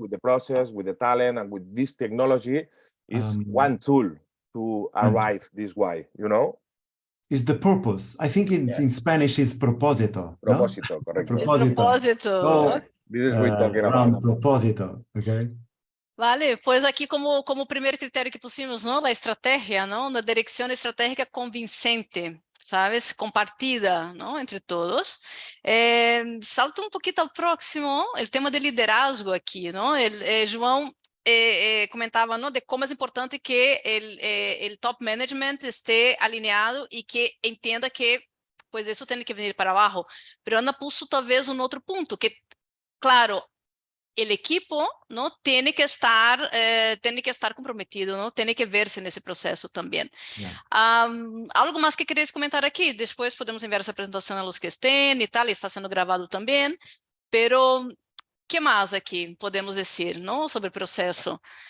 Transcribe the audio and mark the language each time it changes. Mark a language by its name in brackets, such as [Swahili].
[English] with the process, with the talent, and with this technology is one tool to arrive this why. Is the purpose. I think in Spanish is propósito. [Spanish] Propósito, ¿no? correcto. Propósito. [English] So, this is what we're talking about. [Spanish] Propósito, okay? Vale, pues aquí como primer criterio que pusimos, ¿no? La estrategia, ¿no? Una dirección estratégica convincente, ¿sabes? Compartida, ¿no? Entre todos. Salto un poquito al próximo, el tema de liderazgo aquí, ¿no? João [Portuguese] comentava, [Spanish] ¿no? De cómo es importante que el top management esté alineado y que entienda que, pues, eso tiene que venir para abajo. Pero Ana puso talvez un otro punto, que, claro, el equipo, ¿no? Tiene que estar comprometido, ¿no? Tiene que verse en ese proceso también. [English] Yes. [Spanish] Algo más que queréis comentar aquí. Después podemos enviar esa presentación a los que estén y tal, y está siendo grabado también. Pero, [Portuguese] que mais aqui podemos dizer, não, sobre o processo?